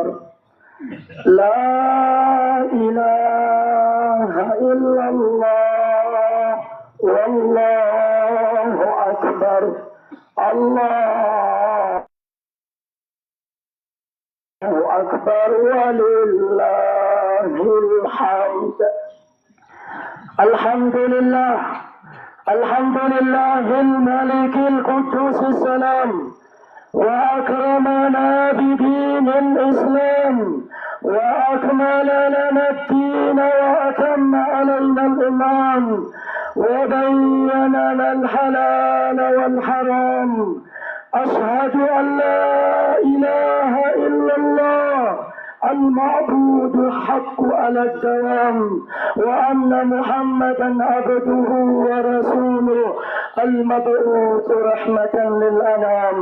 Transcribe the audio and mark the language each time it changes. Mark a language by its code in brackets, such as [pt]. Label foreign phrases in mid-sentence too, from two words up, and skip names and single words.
[ar] لا إله إلا الله والله أكبر الله أكبر ولله الحمد. الحمد لله الحمد لله الملك القدوس السلام وأكرمنا بدين الإسلام, وأكمل لنا الدين وأتم علينا الإيمان وبين لنا الحلال والحرام. أشهد أن لا إله إلا الله المعبود الحق على الدوام، وأن محمدا عبده ورسوله المبعوث رحمة للأنام.